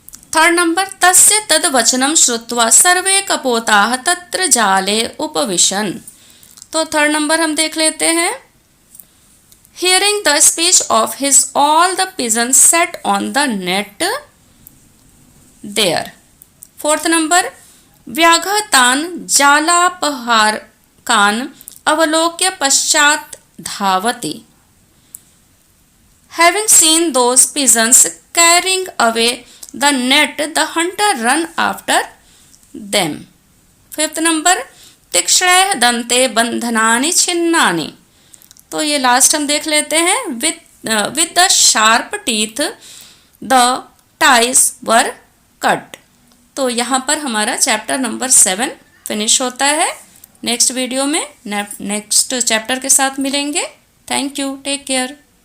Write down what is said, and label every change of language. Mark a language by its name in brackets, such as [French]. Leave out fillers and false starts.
[English] Third number, [Sanskrit] तस्य तद् वचनं श्रुत्वा सर्वे कपोताः तत्र जाले उपविशन्. [Hindi] तो थर्ड नंबर हम देख लेते हैं. [English] Hearing the speech of his, all the pigeons sat on the net there. Fourth number, [Sanskrit] व्याघ्रतान् जालापहारकान् अवलोक्य पश्चात् धावति. [English] Having seen those pigeons carrying away the net, the hunter ran after them. Fifth number, [Sanskrit] तीक्ष्णैः दन्ते बन्धनानि छिन्नानि. [Hindi] तो ये last हम देख लेते हैं. [English] with the sharp teeth the ties were cut. [Hindi] तो यहाँ पर हमारा चैप्टर नंबर 7 फिनिश होता है. नेक्स्ट वीडियो में नेक्स्ट चैप्टर के साथ मिलेंगे. [English] Thank you. Take care.